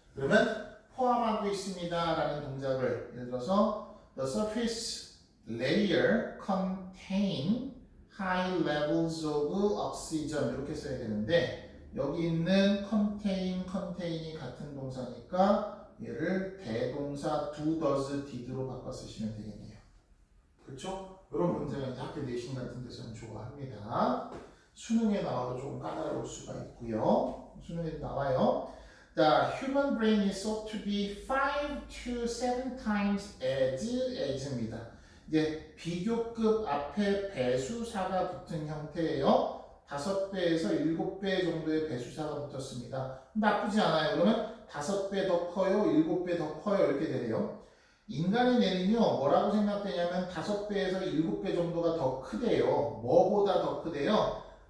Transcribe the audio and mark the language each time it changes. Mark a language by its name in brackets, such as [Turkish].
[Korean] 그러면 포함하고 있습니다 라는 동작을 예를 들어서 [English] the surface layer contain high levels of oxygen [Korean] 이렇게 써야 되는데 여기 있는 contain이 같은 동사니까 얘를 대동사 do, does, did로 바꿔 쓰시면 되겠네요. 그렇죠? 이런 문제가 이제 학교 내신 같은 데서는 좋아합니다. 수능에 나와도 조금 까다로울 수가 있고요. 수능에 나와요. [English] The human brain is thought to be 5 to 7 times as입니다. [Korean] 이제 비교급 앞에 배수사가 붙은 형태예요. 5배에서 7배 정도의 배수사가 붙었습니다. 나쁘지 않아요. 그러면 5배 더 커요, 7배 더 커요 이렇게 되네요. 인간의 뇌는요 뭐라고 생각되냐면 5배에서 7배 정도가 더 크대요. 뭐보다 더 크대요?